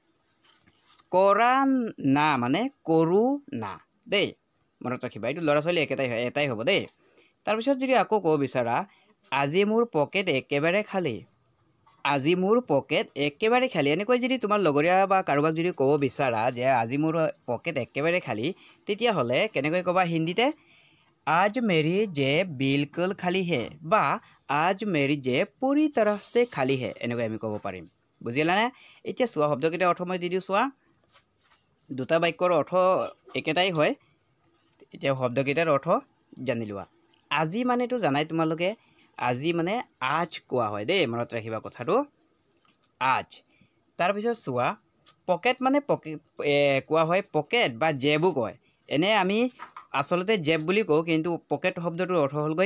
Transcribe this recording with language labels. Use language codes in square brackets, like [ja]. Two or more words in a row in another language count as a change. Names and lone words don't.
[as] কৰা না মানে কৰোঁ না দেই মনত ৰাখিবা এইটো ল'ৰা ছোৱালী এটাই হ'ব দেই তাৰপিছত যদি আকৌ ক'ব বিচাৰা আজি মোৰ পকেট একেবাৰে খালী আজি মোৰ পকেট একেবাৰে খালী এনেকৈ যদি তোমাৰ লগৰীয়া বা কাৰোবাক যদি ক'ব বিচাৰা যে আজি মোৰ পকেট একেবাৰে খালী তেতিয়াহ'লে কেনেকৈ ক'বা হিন্দীতে [hi] आज मेरी जेब बिल्कुल खाली है [as] বা [hi] आज मेरी जेब पूरी तरह से खाली है [as] এনেকৈ আমি ক'ব পাৰিম বুজিলানে এতিয়া চোৱা শব্দকেইটাৰ অৰ্থ মই দি দিওঁ চোৱা দুটা বাক্যৰ অৰ্থ একেটাই হয় এতিয়া শব্দকেইটাৰ অৰ্থ জানি লোৱা আজি মানেতো জানাই তোমালোকে আজি মানে আজ কোৱা হয় দেই মনত ৰাখিবা কথাটো আজ তাৰপিছত চোৱা পকেট মানে কোৱা হয় পকেট বা জেবো কয় এনে আমি আচলতে জেব বুলি কওঁ কিন্তু পকেট শব্দটোৰ অৰ্থ হ'লগৈ